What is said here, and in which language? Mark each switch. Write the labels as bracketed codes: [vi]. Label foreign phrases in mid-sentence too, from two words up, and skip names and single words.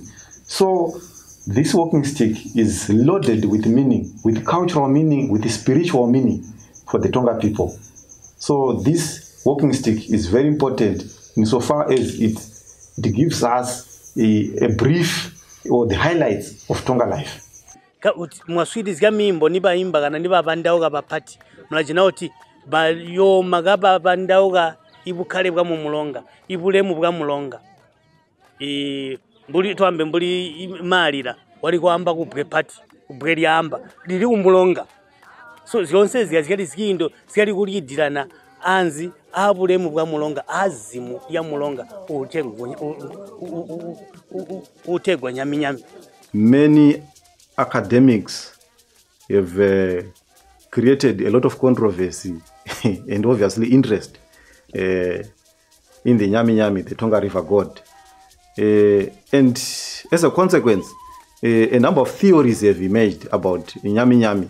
[en] So this walking stick is loaded with meaning, with cultural meaning, with spiritual meaning for the Tonga people. So this walking stick is very important insofar as it gives us a brief or the highlights of Tonga life. [toi] Mwaswidizga mimbo niba imba kana niba bandauga bapati mlajina oti bayo magaba bandauga ibukale bwa mu mulonga ibulemu bwa mulonga mbuli twambe mbuli malira wali kwamba kubwe pati kubwe lyamba lili umulonga. So zionse zikali zikindo zikali kulidirana anzi abulemu bwa mulonga azimu ya mulonga utegwa Nyami Nyami. [en] Many academics have created a lot of controversy and obviously interest in the Nyami Nyami, the Tonga river god. And as a consequence, a number of theories have emerged about Nyami Nyami.